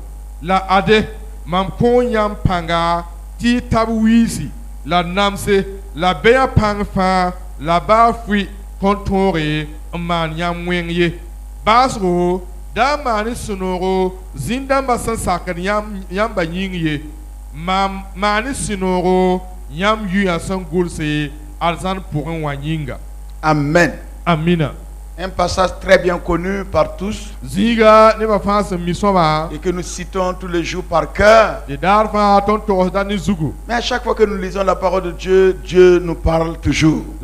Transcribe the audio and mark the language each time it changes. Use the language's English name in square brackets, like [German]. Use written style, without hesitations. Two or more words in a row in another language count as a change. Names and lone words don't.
[Mossi] la ade mam kon yam panga ti tabwisi la namse la bea pangfa la ba fui kontore man yam wenye basro da mani sunoro zindamba san sakan yam banyinye mam mani sunoro yam yu asan gulse alzan [French] pour un [Mossi] wanyinga. Amen. Amina. [French] Un passage très bien connu par tous et que nous citons tous les jours par cœur. Mais à chaque fois que nous lisons la parole de Dieu, Dieu nous parle toujours.